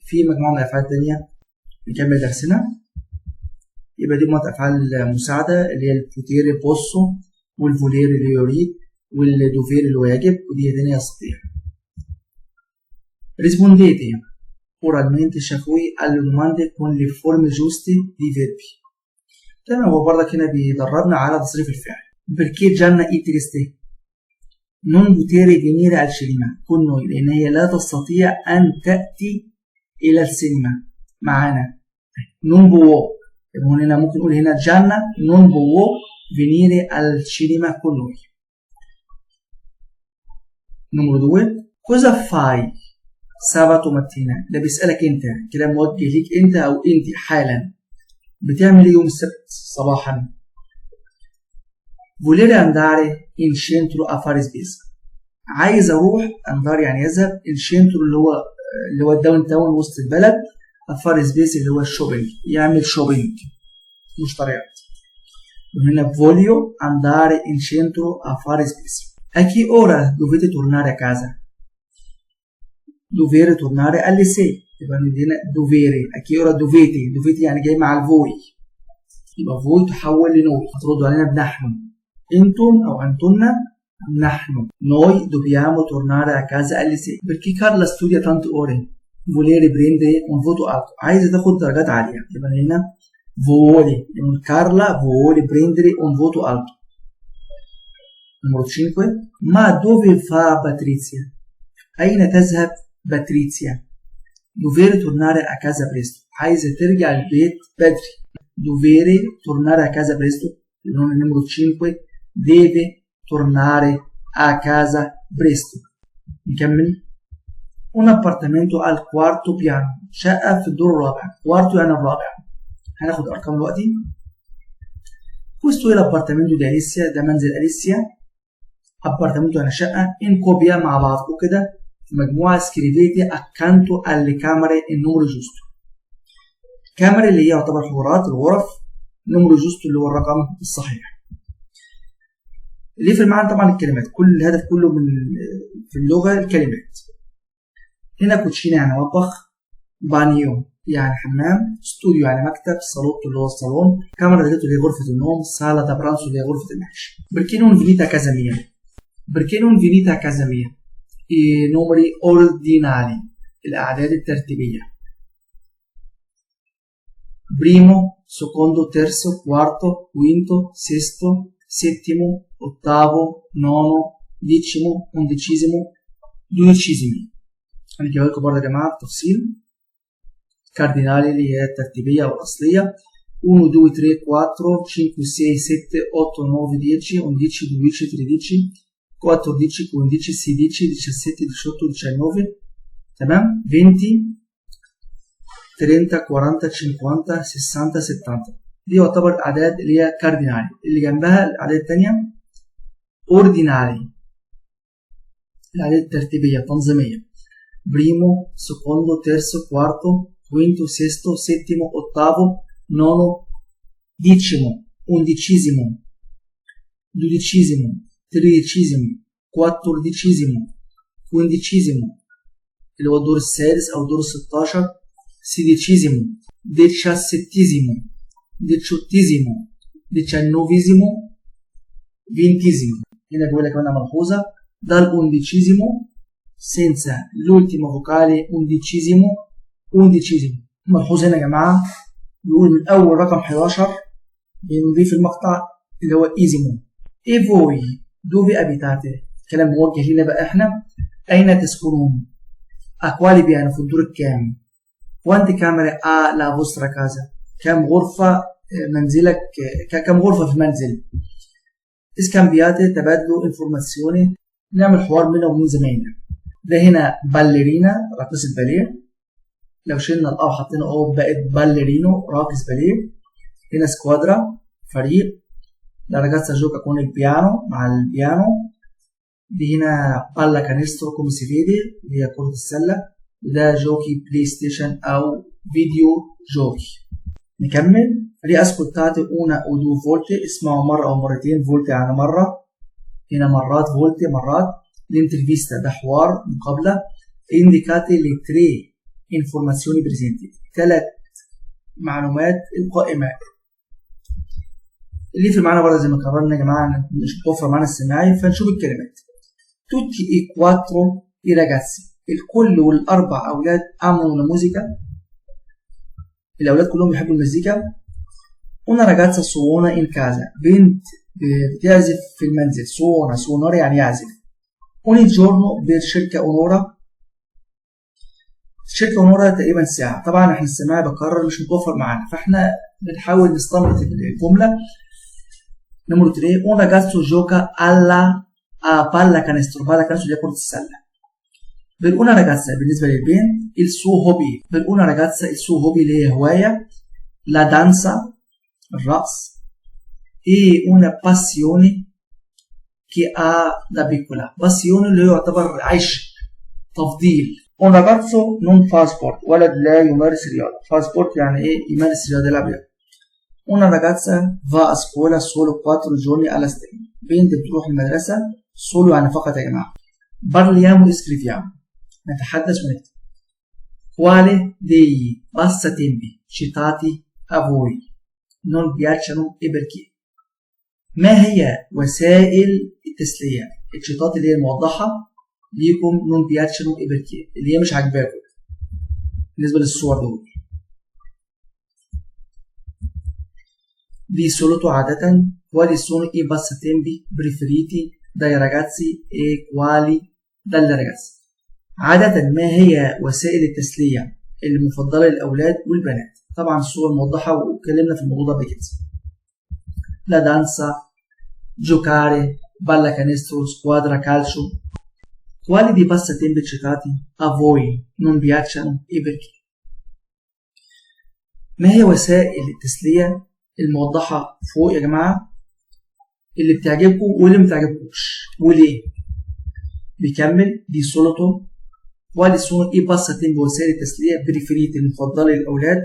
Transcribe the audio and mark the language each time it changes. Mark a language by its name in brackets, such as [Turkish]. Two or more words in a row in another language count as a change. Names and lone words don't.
[Arabic] في مجموعة من الأفعال التانية نكمل درسنا. يبقى دي مجموعة أفعال مساعدة اللي هي [Italian] potere posso, [Arabic] والفوليري اللي يريد، والدوفيري اللي هو يجب، ودي تانية يستطيع. [Italian] ريسبونديتي oralmente شفوي alle domande con le forme giuste di verbi. [Arabic] تمام، هو برضك هنا بيدربنا على تصريف الفعل. [Italian] perché Gianna è triste non potere venire al cinema con noi، [Arabic] لأن هي لا تستطيع أن تأتي إلى السينما معنا. [Italian] non può، [Arabic] هنا ممكن نقول هنا [Italian] Gianna non può venire al cinema con noi. numero 2 cosa fai sabato mattina. [Arabic] ده بيسألك انت، كلام موجه ليك انت او انت حالا. بتعمل ايه يوم السبت صباحا؟ [Italian] volere andare in centro a fare spesa. [Arabic] عايز اروح andare يعني يذهب [Italian] in centro [Arabic] اللي هو الداون تاون وسط البلد، [Italian] a fare spesa [Arabic] اللي هو الشوبينج، يعمل شوبينج مشتريات. [Italian] وهنا voglio andare in centro a fare spesa. A che ora dovete tornare a casa? dovere tornare alle 6. [Arabic] يبقى عندنا dovere. [Italian] a che ora dovete [Arabic] يعني جاي مع الفوي، يبقى فوي تحول لنوي، هتردوا علينا بنحن. انتم او انتن نحن. [Italian] noi dobbiamo tornare a casa alle 6 perché Carla studia tante ore. volere prendere un voto alto، [Arabic] عايزه تاخد درجات عاليه. يبقى هنا [Italian] vuole Carla vuole prendere un voto alto. numero 5 ma dove va Patrizia؟ [Arabic] أين تذهب باتريسيا؟ [Italian] dovere tornare a casa presto، [Arabic] عايزة ترجع البيت بدري. [Italian] dovere tornare a casa presto. numero 5 deve tornare a casa presto. نكمل. un appartamento al quarto piano، [Arabic] شقة في الدور الرابع. quarto يعني الرابع. هناخد أرقام دلوقتي. [Italian] questo è l'appartamento di Alessia، [Arabic] ده منزل أليسيا. appartamento يعني شقة. [Italian] in coppia [Arabic] مع بعض وكده مجموعة. [Italian] scrivete accanto alle camere il numero giusto. [Arabic] camere اللي هي يعتبر حجرات الغرف، [Italian] numero giusto [Arabic] اللي هو الرقم الصحيح. اللي في المعنى طبعا الكلمات، كل الهدف كله في اللغة الكلمات. هنا كوتشينا يعني مطبخ، بانيو يعني حمام، ستوديو يعني مكتب، صالوتو اللي هو الصالون، [Italian] camera letto [Arabic] اللي هي غرفة النوم، [Italian] sala da pranzo [Arabic] اللي هي غرفة المعيش. [Italian] perché non venite a casa mia؟ perché non venite a casa mia؟ numeri ordinali، [Arabic] الأعداد الترتيبية. [Italian] primo, secondo, terzo, quarto, quinto, sesto, settimo, ottavo, nono, decimo, undicesimo, dodicesimo. [Arabic] هنجيب لكم برضه يا جماعة بتفصيل. كاردينالي اللي هي الترتيبية أو الأصلية. 1 2 3 4 5 6 7 8 9 10 11 12 13 14 15 16 17 18 19. تمام. 20 30 40 50 60 70. دي يعتبر الأعداد اللي هي كاردينالي. اللي جنبها الأعداد التانية أوردينالي، الأعداد الترتيبية التنظيمية. [Italian] primo, secondo, terzo, quarto, quinto, sesto, settimo, ottavo, nono, decimo, undicesimo, dodicesimo, tredicesimo, quattordicesimo, quindicesimo [Arabic] اللي هو الدور السادس أو الدور 16، [Italian] sedicesimo, diciassettesimo, diciottesimo, diciannovesimo, ventesimo. [Arabic] هنا بيقول لك أنا ملحوظة، ده الأونديتشيزيمو [Italian] senza l'ultimo vocale undicesimo. [Arabic] ملحوظ هنا يا جماعة بيقول من أول رقم 11 بنضيف المقطع اللي هو إيزيمو. [Italian] e voi dove abitate؟ [Arabic] كلام موجه لنا بقى احنا. أين تسكنون؟ [Italian] a quale piano؟ [Arabic] في الدور الكام؟ [Italian] quante camere ha la vostra casa؟ [Arabic] كم غرفة منزلك، كم غرفة في المنزل؟ اسكامبياتي تبادلوا انفورماسيوني، نعمل حوار بينا وبين زمايلنا. ده هنا باليرينا راقصة باليه، لو شلنا الأ وحطينا أو بقت باليرينو راقص باليه. هنا سكوادرا فريق، [Italian] la ragazza gioca con il piano [Arabic] مع البيانو. دي هنا [Italian] palla canestro come si vede [Arabic] اللي هي كرة السلة، وده جوكي بلاي ستيشن أو فيديو جوكي. نكمل. ليه [Italian] ascoltate una o due volte، [Arabic] اسمعوا مرة أو مرتين، فولت يعني مرة، هنا مرات فولت مرات. l'intervista ده حوار مقابلة. [Italian] indicate le tre informazioni presenti، 3 [Arabic] معلومات القائمة. اللي في معانا برضه زي ما قررنا يا جماعة مش متوفر معانا السماعي، فنشوف الكلمات. [Italian] tutti e quattro i ragazzi، [Arabic] الكل والأربع أولاد [Italian] amano la musica، [Arabic] الأولاد كلهم بيحبوا المزيكا. [Italian] una ragazza suona in casa، [Arabic] بنت بتعزف في المنزل. suonare يعني يعزف. [Italian] ogni giorno per circa un'ora، circa un'ora [Arabic] تقريبا ساعة. طبعا احنا السماعي بكرر مش متوفر معانا، فاحنا بنحاول نستنبط الجملة. [Italian] numero 3 un ragazzo gioca alla palla canestro. palla canestro [Arabic] دي كرة السلة. [Italian] per una ragazza [Arabic] بالنسبة للبنت [Italian] il suo hobby. per una ragazza il suo hobby [Arabic] اللي هي هواية [Italian] la danza الرقص e una passione che ha da piccola. [Arabic] passione اللي هو يعتبر عشق تفضيل. [Italian] un ragazzo non fa sport. [Arabic] ولد لا يمارس رياضة. [Italian] fa sport [Arabic] يعني ايه؟ يمارس رياضة، يلعب رياضة. [Italian] una ragazza va a scuola solo 4 giorni alla settimana. [Arabic] بنت بتروح المدرسة solo يعني فقط يا جماعة. [Italian] parliamo e scriviamo [Arabic] نتحدث ونكتب. [Italian] quale dei passatempi citati a voi non piacciono e perché. [Arabic] ما هي وسائل التسلية الشتات اللي هي الموضحة ليكم [Italian] non piacciono e perché [Arabic] اللي هي مش عاجباكم بالنسبة للصور دول. [Italian] di solito عادة quali sono i passatempi preferiti dai ragazzi e quali dalle ragazze. [Arabic] عادة ما هي وسائل التسلية المفضلة للأولاد والبنات. طبعا الصورة موضحة واتكلمنا في الموضوع ده كده. [Italian] la danza, giocare, pallacanestro, squadra calcio. quali dei passatempi citati a voi non piacciono e perché. [Arabic] ما هي وسائل التسلية الموضحة فوق يا جماعة اللي بتعجبكم واللي متعجبكوش وليه. [Italian] بيكمل دي solito quali sono i passatempi [Arabic] وسائل التسلية [Italian] preferiti [Arabic] المفضلة للأولاد.